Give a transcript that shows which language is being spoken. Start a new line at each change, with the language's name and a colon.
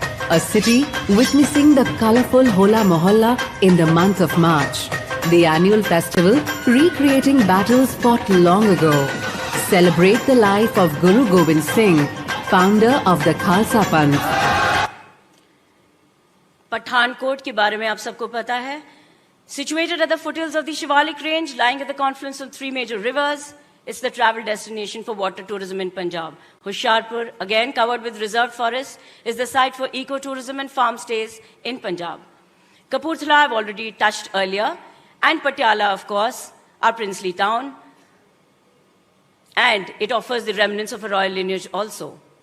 English: A city witnessing the colorful Hola Mohalla in the month of March. The annual festival recreating battles fought long ago. Celebrate the life of Guru Gobind Singh, founder of the Khalsa Panth.
Hindi: Pathankot के बारे में आप सबको पता है.
English: Situated at the foothills of the Shivalik range, lying at the confluence of three major rivers, it's the travel destination for water tourism in Punjab. Hoshiarpur, again covered with reserved forests, is the site for eco-tourism and farm stays in Punjab. Kapurthala I've already touched earlier, and Patiala, of course, our princely town, and it offers the remnants of a royal lineage also.